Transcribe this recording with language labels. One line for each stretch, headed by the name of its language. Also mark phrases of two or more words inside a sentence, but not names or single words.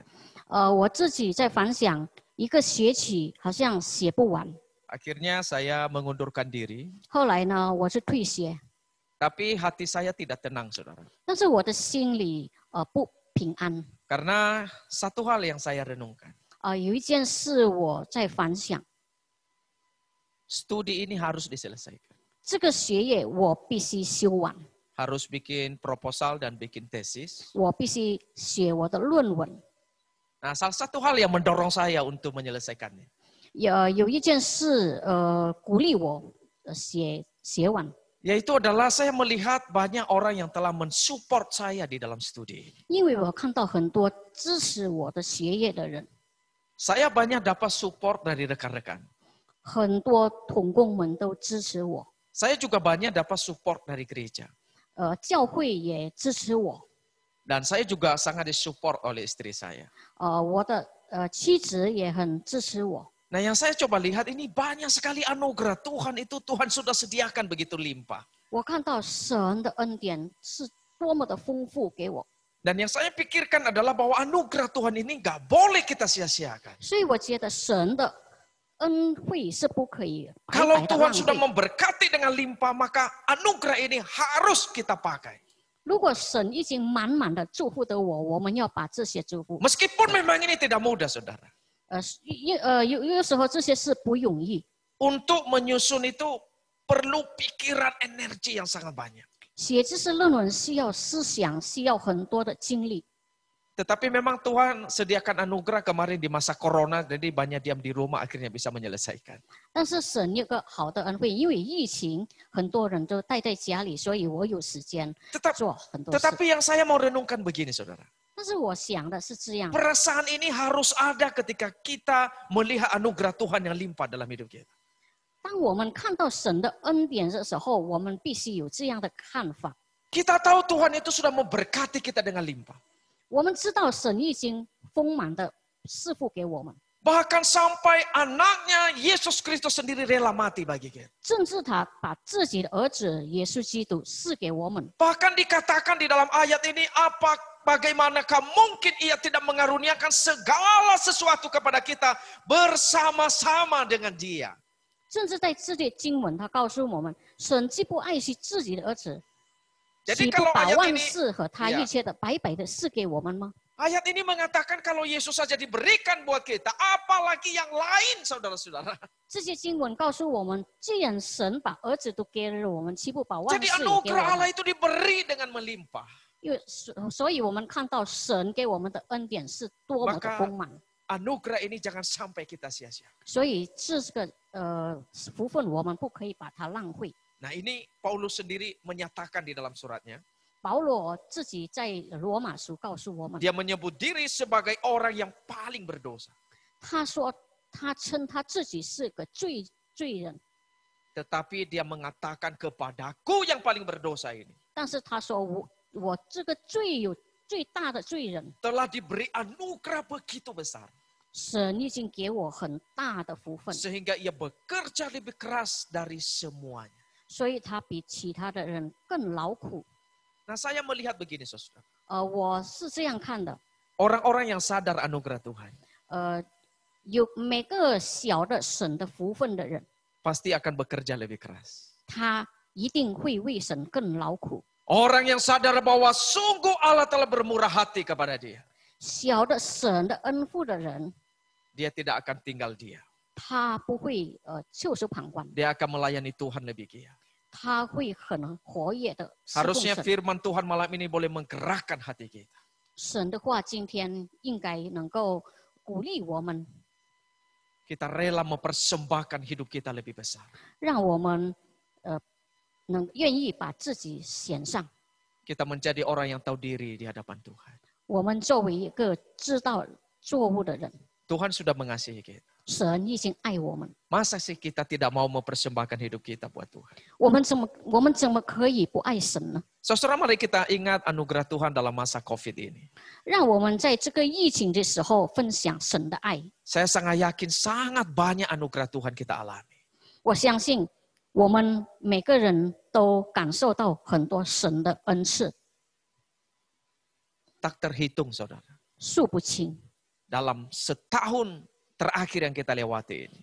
Chinese: 我自己在反想，一个学期好像写不完。
Indonesian: Akhirnya saya mengundurkan diri,
Chinese: 后来呢，我是退学，
Indonesian: tapi hati saya tidak tenang, saudara.
Chinese: 但是我的心里不平安。
Indonesian: Karena satu hal yang saya renungkan,
Chinese: 有一件事我在反想，
Indonesian: studi ini harus diselesaikan.
Chinese: 这个学业我必须修完，
Indonesian: Harus bikin proposal dan bikin tesis.
Chinese: 我必须写我的论文。
Indonesian: Nah, salah satu hal yang mendorong saya untuk menyelesaikannya.
Chinese: 有一件事鼓励我写完，
Indonesian: Yaitu adalah saya melihat banyak orang yang telah mensupport saya di dalam studi ini.
Chinese: 因为我看到很多支持我的学业的人，
Indonesian: Saya banyak dapat support dari rekan-rekan.
Chinese: 很多同工们都支持我，
Indonesian: Saya juga banyak dapat support dari gereja.
Chinese: 教会也支持我，
Indonesian: Dan saya juga sangat disupport oleh istri saya.
Chinese: 我的妻子也很支持我。
Indonesian: Nah, yang saya coba lihat ini banyak sekali anugerah Tuhan itu Tuhan sudah sediakan begitu limpah.
Chinese: 我看到神的恩典是多么的丰富给我，
Indonesian: Dan yang saya pikirkan adalah bahwa anugerah Tuhan ini nggak boleh kita sia-siakan.
Chinese: 所以我觉得神的恩惠是不可以白
Indonesian: Kalau
Chinese: 白的
Indonesian: Tuhan
Chinese: 浪
Indonesian: sudah
Chinese: 费。
Indonesian: memberkati dengan limpah, maka anugerah ini harus kita pakai.
Chinese: 如果神已经满满的祝福的我，我们要把这些祝福，
Indonesian: Meskipun memang ini tidak mudah, saudara.
Chinese: 有时候这些是不容易。
Indonesian: Untuk menyusun itu perlu pikiran energi yang sangat banyak.
Chinese: 写知识论文需要思想，需要很多的精力。
Indonesian: Tetapi memang Tuhan sediakan anugerah kemarin di masa corona, jadi banyak diam di rumah akhirnya bisa menyelesaikan.
Chinese: 但是神有个好的恩惠，因为疫情，很多人都待在家里，所以我有时间做很多事。
Indonesian: Tetapi yang saya mau renungkan begini, saudara.
Chinese: 但是我想的是这样，
Indonesian: Perasaan ini harus ada ketika kita melihat anugerah Tuhan yang limpah dalam hidup kita.
Chinese: 当我们看到神的恩典的时候，我们必须有这样的看法。
Indonesian: Kita tahu Tuhan itu sudah memberkati kita dengan limpah.
Chinese: 我们知道神已经丰满的赐福给我们，
Indonesian: Bahkan sampai anaknya Yesus Kristus sendiri rela mati bagi kita.
Chinese: 甚至他把自己的儿子耶稣基督赐给我们。
Indonesian: Bahkan dikatakan di dalam ayat ini, bagaimanakah mungkin ia tidak mengaruniakan segala sesuatu kepada kita bersama-sama dengan dia.
Chinese: 甚至在这些经文，他告诉我们，神既不爱惜自己的儿子，
Indonesian: Jadi
Chinese: 岂不
Indonesian: kalau
Chinese: 把
Indonesian: ayat
Chinese: 万
Indonesian: ini,
Chinese: 事和他一切的白白的赐给我们吗？
Indonesian: ayat ini mengatakan kalau Yesus saja diberikan buat kita, apalagi yang lain, saudara-saudara.
Chinese: 这些经文告诉我们，既然神把儿子都给了我们，岂不把万
Indonesian: Jadi
Chinese: 事也给
Indonesian: anugerah
Chinese: 我
Indonesian: Allah
Chinese: 们？
Indonesian: itu diberi dengan melimpah.
Chinese: 因为所以我们看到神给我们的恩典是多么的丰满，
Indonesian: Anugerah ini jangan sampai kita sia-sia.
Chinese: 所以这个福分我们不可以把它浪费。
Indonesian: Nah, ini Paulus sendiri menyatakan di dalam suratnya.
Chinese: 保罗自己在罗马书告诉我们，
Indonesian: Dia menyebut diri sebagai orang yang paling berdosa.
Chinese: 他说他称他自己是个罪人，
Indonesian: Tetapi dia mengatakan kepadaku yang paling berdosa ini.
Chinese: 但是他说我这个最大的罪人，
Indonesian: Telah diberi anugerah begitu besar.
Chinese: 神已经给我很大的福分，
Indonesian: Sehingga ia bekerja lebih keras dari semuanya.
Chinese: 所以他比其他的人更劳苦。
Indonesian: Nah, saya melihat begini, saudara.
Chinese: 我是这样看的，
Indonesian: Orang-orang yang sadar anugerah Tuhan
Chinese: 有每个小的神的福分的人，
Indonesian: pasti akan bekerja lebih keras.
Chinese: 他一定会为神更劳苦。
Indonesian: Orang yang sadar bahwa sungguh Allah telah bermurah hati kepada dia.
Chinese: 小的神的恩福的人，
Indonesian: Dia tidak akan tinggal diam.
Chinese: 他不会袖手旁观，
Indonesian: Dia akan melayani Tuhan lebih giat.
Chinese: 他会很活跃的侍奉
Indonesian: Harusnya
Chinese: 神。
Indonesian: firman Tuhan malam ini boleh menggerakkan hati kita.
Chinese: 神的话今天应该能够鼓励我们，
Indonesian: Kita rela mempersembahkan hidup kita lebih besar.
Chinese: 让我们愿意把自己献上。
Indonesian: Kita menjadi orang yang tahu diri di hadapan Tuhan.
Chinese: 我们作为一个知道作物的人，
Indonesian: Tuhan sudah mengasihi kita.
Chinese: 神已经爱我们，
Indonesian: Masa sih kita tidak mau mempersembahkan hidup kita buat Tuhan?
Chinese: 我们怎么可以不爱神呢？
Indonesian: Saudara, mari kita ingat anugerah Tuhan dalam masa COVID ini.
Chinese: 让我们在这个疫情的时候分享神的爱。
Indonesian: Saya sangat yakin sangat banyak anugerah Tuhan kita alami.
Chinese: 我相信我们每个人都感受到很多神的恩赐，
Indonesian: Tak terhitung, saudara.
Chinese: 数不清。
Indonesian: Dalam setahun terakhir yang kita lewati ini,